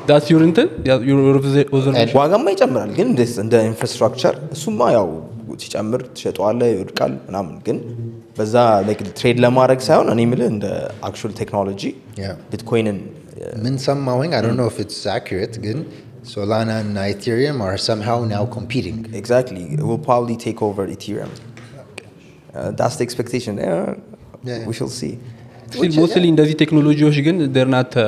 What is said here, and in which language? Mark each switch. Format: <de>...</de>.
<en>that's your intent your observation</en> <am>ዋጋማ ይጨምራል ግን እንደ ኢንፍራስትራክቸር እሱማ ያው ሲጨምር ትሸጠዋለህ ይወድቃል ምናምን ግን በዛ like ትሬድ ለማድረግ ሳይሆን እኔ የምልህ እንደ</am> <en>actual technology</en> <am>ቢትኮይንን ምን ሰማሁኝ</am> <en>I don't know if it's accurate ግን Solana and Ethereum are somehow now competing. Exactly. It will probably take over Ethereum. That's the expectation. We shall see.</en> <am>mostly እንደዚህ ቴክኖሎጂዎች ግን</am> <en>they're not</en>